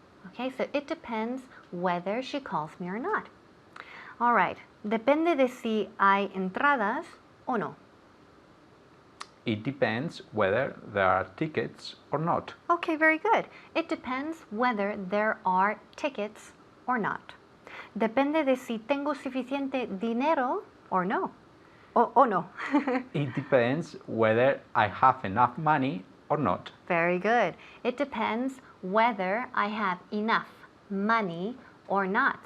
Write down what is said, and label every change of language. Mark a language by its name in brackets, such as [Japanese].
[English] Okay, so it depends whether she calls me or not. All right. [Spanish] Depende de si hay entradas o no. [English] It depends whether there are tickets or not. Okay, very good. It depends whether there are tickets or not. [Spanish] Depende de si tengo suficiente dinero or no. O no. [English] It depends whether I have enough money or not. Very good. It depends whether I have enough money or not.